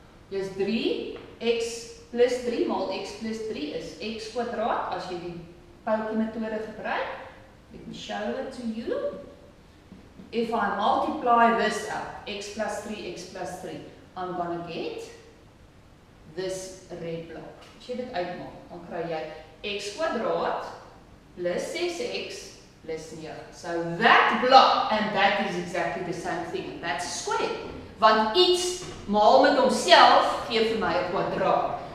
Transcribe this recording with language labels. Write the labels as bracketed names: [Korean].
[Afrikaans] Dis 3x plus 3 maal x plus 3 is x kwadraat as jy die poutjie metode gebruik. [English] Let me show it to you. If I multiply this up, x plus 3, x plus 3, I'm going to get this red block. [Afrikaans] As jy dit uitmaak, dan kry jy x kwadraat plus 6x plus 9. [English] So that block, and that is exactly the same thing, and that's a square. [Afrikaans] Want iets maal met homself gee vir my 'n kwadraat.